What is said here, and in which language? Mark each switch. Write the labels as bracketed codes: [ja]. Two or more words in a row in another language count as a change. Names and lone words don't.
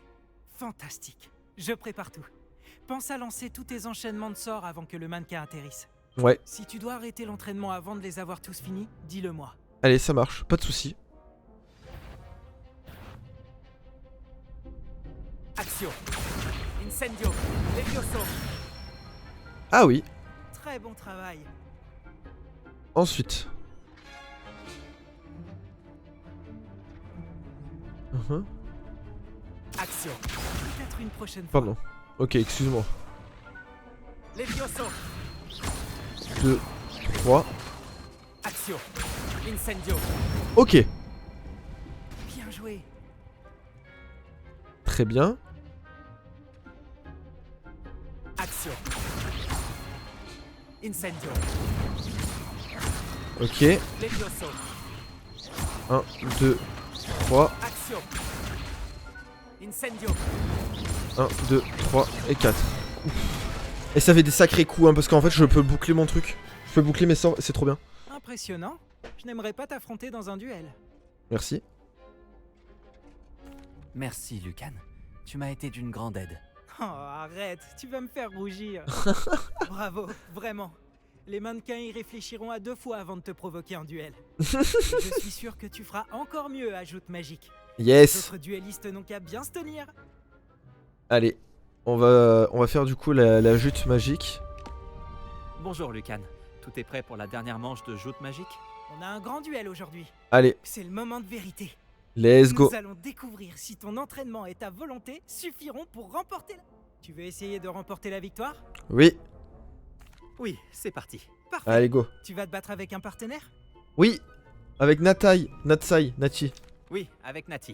[fr] Fantastique. Je prépare tout. Pense à lancer tous tes enchaînements de sorts avant que le mannequin atterrisse. Ouais. Si tu dois arrêter l'entraînement avant de les avoir tous finis, dis-le moi. Allez, ça marche, pas de soucis. Action. Incendio. Levioso. Ah oui. Très bon travail. Ensuite. Action. Peut-être une prochaine fois. Pardon. Ok, excuse-moi. Levioso. 2, 3. Action. Incendio. Ok. Bien joué. Très bien. Action. Incendio. Ok. Levioso. 1, 2, 3. Action. Incendio. 1, 2, 3 et 4. Et ça fait des sacrés coups, hein, parce qu'en fait je peux boucler mon truc. Je peux boucler mes sorts, c'est trop bien. Impressionnant. Je n'aimerais pas t'affronter dans un duel. Merci. Merci, Lucan. Tu m'as été d'une grande aide. Oh, arrête, tu vas me faire rougir. Bravo, vraiment. Les mannequins y réfléchiront à 2 fois avant de te provoquer en duel. Et je suis sûr que tu feras encore mieux à Joute Magique. Yes. Les autres duellistes n'ont qu'à bien se tenir. Allez, on va faire du coup la jute magique. Bonjour, Lucan. Tout est prêt pour la dernière manche de Joute Magique? On a un grand duel aujourd'hui. Allez. C'est le moment de vérité. [en] Let's go. [fr] Nous allons découvrir si ton entraînement et ta volonté suffiront pour remporter la... Tu veux essayer de remporter la victoire? Oui. Oui, c'est parti. Parfait. Allez, go. Tu vas te battre avec un partenaire? Oui. Avec Nati. Oui, avec Nati.